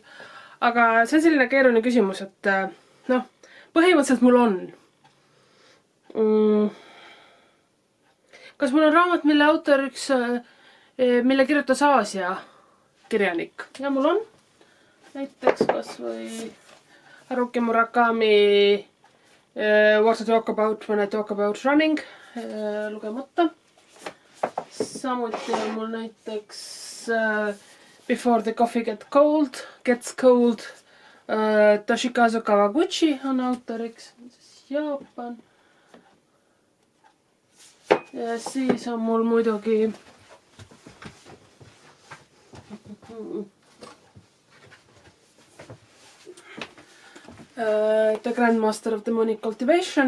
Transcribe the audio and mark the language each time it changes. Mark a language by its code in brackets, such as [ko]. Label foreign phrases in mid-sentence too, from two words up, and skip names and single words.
[et] Aga see on selline keeruline küsimus, et põhimõtteliselt mul on. Kas mul on raamat, mille autoriks, mille kirjutas Aasia kirjanik? Ja mul on. Näiteks kas või Haruki Murakami What to talk about when I talk about running lugemata. Samuti on mul näiteks Before the coffee gets cold. Toshikazu Kawaguchi on autoriks. Jaapan. Ja siis on mul muidugi The Grandmaster of Demonic Cultivation.